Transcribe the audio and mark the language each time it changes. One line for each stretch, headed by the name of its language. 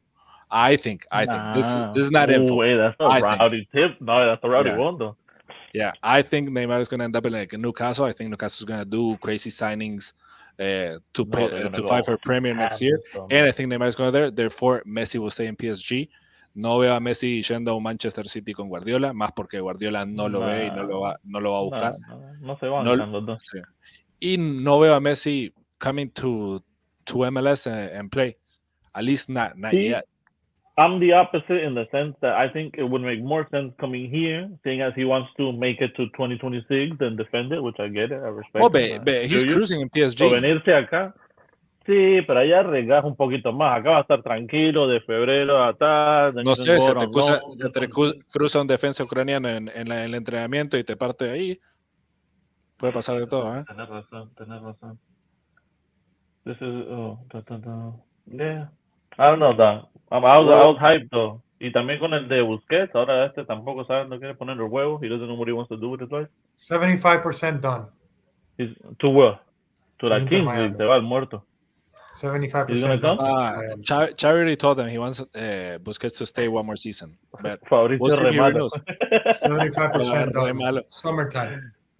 English: Yeah? I think this is not info. Wait, that's a rowdy tip. No, that's a rowdy one though. Yeah, I think Neymar is going to end up in like Newcastle. I think Newcastle is going to do crazy signings to fight for Premier next year, and I think Neymar is going there. Therefore, Messi will stay in PSG.
Spanish: No veo a Messi yendo a un Manchester City con Guardiola, más porque Guardiola no lo ve y no lo va a buscar. No se van los dos. Sí. Y no veo a Messi
English: coming to MLS and play. At least not yet. I'm the opposite in the sense that I think it would make more sense coming here, seeing as he wants to make it to 2026 than defend it, which I get it, I respect. Oh, but he's cruising in PSG.
Spanish: So venirse acá, sí, pero allá regaja un poquito más. Acá va a estar tranquilo de febrero a tal. No sé, se te cruza un defensa ucraniano en el entrenamiento y te parte ahí. Puede pasar de todo, ¿eh? Tenés razón.
English: This is, yeah. I don't know, that. I was hyped, though.
Spanish: Y también con el de Busquets, ahora tampoco sabe, no quiere poner los huevos.
English: He doesn't know what he wants to do with his life. 75% done. He's to what? To
Spanish: la Kings League, se va el muerto.
English: 75% done. Charity told him he wants Busquets to stay one more season. But Fabricio Remalo. 75% done. Summertime.